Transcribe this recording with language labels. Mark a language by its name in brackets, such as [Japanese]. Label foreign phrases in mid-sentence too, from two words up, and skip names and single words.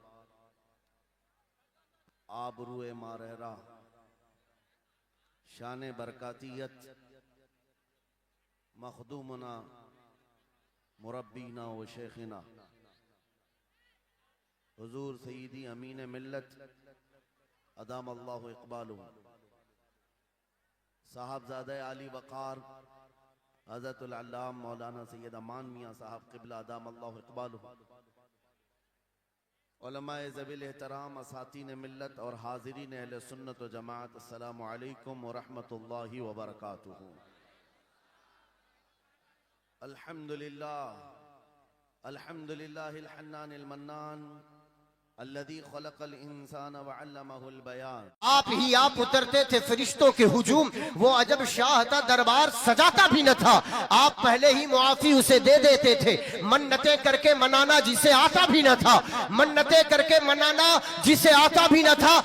[Urdu] آبروئے مارہرہ، شان برکاتیت, [Arabic] مخدومنا ومربينا وشيخنا [Urdu] حضور سیدی امین ملت [Arabic] أدام الله إقباله [Urdu] صاحبزادے عالی وقار حضرت العلام مولانا سید امان میاں صاحب قبلہ [Arabic] أدام الله إقباله, [Urdu] علمائے ذوی الاحترام، اساطین ملت اور حاضرین اہل سنت و جماعت, [Arabic] السلام عليكم ورحمة الله وبركاته. الحمد لله الحمد لله الحنان المنان الذي خلق الإنسان وعلمه البيان. [Urdu] آپ ہی آپ اترتے تھے فرشتوں کے ہجوم، وہ عجب شاہ تھا دربار سجاتا بھی نہ تھا. آپ پہلے ہی معافی اسے دے دیتے تھے، منتیں کر کے منانا جسے آتا بھی نہ تھا، منتیں کر کے منانا جسے آتا بھی نہ تھا.